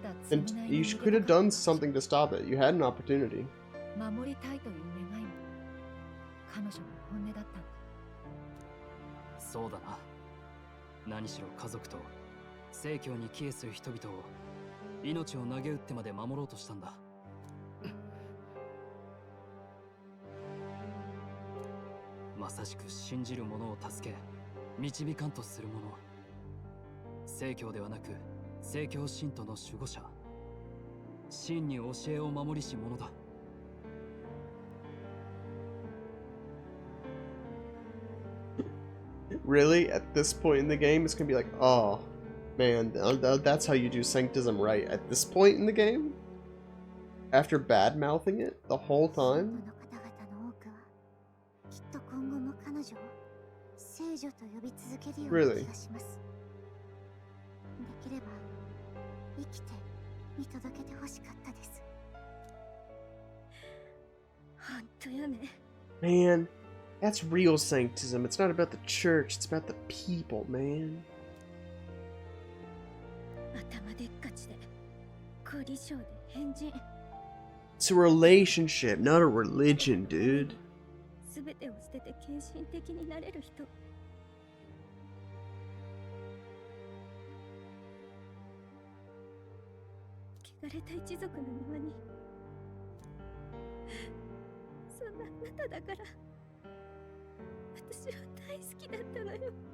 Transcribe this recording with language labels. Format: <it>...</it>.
<en>And you could have done something to stop it. You had an opportunity.</en> <ja>守りたいという願いも彼女の本音だったんだ。そうだな。何しろ家族と聖教に帰依する人々を命を投げ打ってまで守ろうとしたんだ。まさしく信じる者を助け導かんとする者。聖教ではなく聖教信徒の守護者。真に教えを守りし者だ。</ja> <en>Really? At this point in the game, it's gonna be like, oh, man, that's how you do sanctism right. At this point in the game? After bad-mouthing it the whole</en> <ja>信徒</ja> <en>time?</en> <ja>の方々の多くはきっと今後も彼女を聖女と呼び続けるような</ja> <en>Really?</en> <ja>気がします。できれば生きて見届けてほしかったです。本当よね。</ja> <en>Man, that's real sanctism. It's not about the church, it's about the people, man.</en> <ja>頭でっかちで凝り性で変人。</ja> <en>It's a relationship, not a religion, dude.</en> <ja>すべてを捨てて献身的になれる人。汚れた一族の庭に。そんなあなただから。私は大好きだったのよ。</ja>